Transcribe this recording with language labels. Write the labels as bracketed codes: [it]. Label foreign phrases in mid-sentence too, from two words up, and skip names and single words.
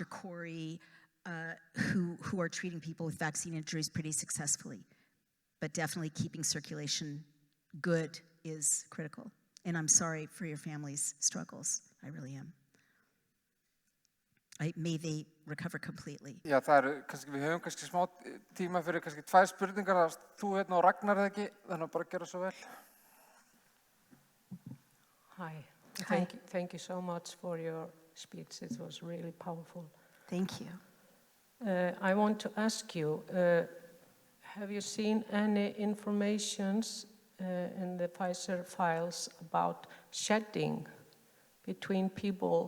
[en] Corey, who are treating people with vaccine injuries pretty successfully. But definitely keeping circulation good is critical. And I'm sorry for your family's struggles. I really am. May they recover completely. [is] Já, við höfum kannski smá tíma fyrir kannski 2 spurningar, þú og Ragnar eða ekki, þannig að bara gera svo vel. [en] Hi. Hi. Thank you so much for your speech. It was really powerful. Thank you. I want to ask you, have you seen any informations in the Pfizer files about shedding between people?